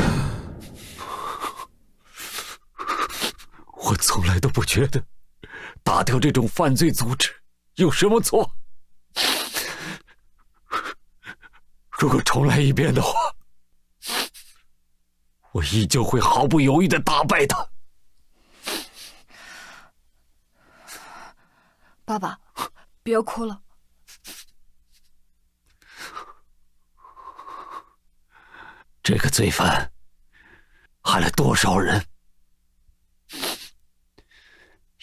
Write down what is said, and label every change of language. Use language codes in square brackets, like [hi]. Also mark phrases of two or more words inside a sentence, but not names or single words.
[zh] 我從來都不覺得打掉這種犯罪組織有什麼錯。如果重來一遍的話，我依舊會毫不猶豫地打敗他。爸爸，別哭了。這個罪犯害了多少人？